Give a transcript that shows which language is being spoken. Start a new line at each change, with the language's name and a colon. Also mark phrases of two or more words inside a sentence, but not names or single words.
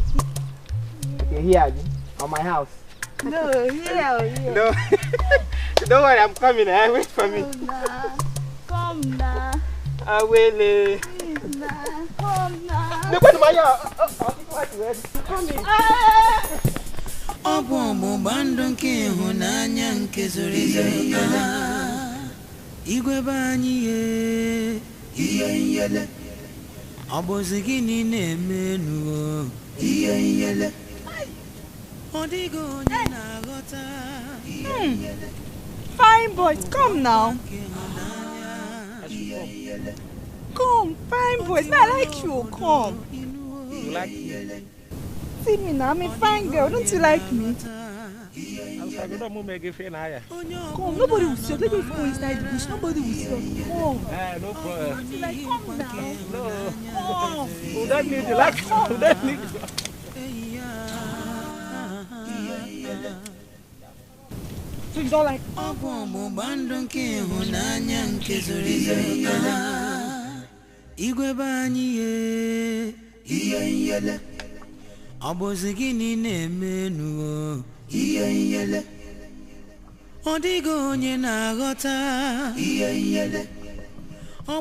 English: Okay, here, Abi. On my house. No, here. No. Don't worry, I'm coming. Wait for me. Come now. Awele. Please now. Come now. No, but come in.
Igbo: Ọbụ bandụ nke ịhụnanya nke zoro ezo igwe be anyị ihe nyele ọ bụzi gịnị na-eme nuo ihe nyele ọ dịghị onye na-aghọta
English: Fine boys, come now. Come, fine boys. I like you. Come. You like me? See me now. I'm a fine girl. Don't you like me? Come, nobody will see us. Let me go inside the bush. Nobody will see us. Come. No problem. Don't you like? Come now. No. Come. We don't need you. Like, we don't need you. So it's all like.
Igbo: Ọbụ bandụ nke ịhụnanya nke zoro ezo igwe be anyị ihe nyele ọ bụzi gịnị na-eme nuo ihe nyele ọ dịghị onye na-aghọta ihe nyele ọ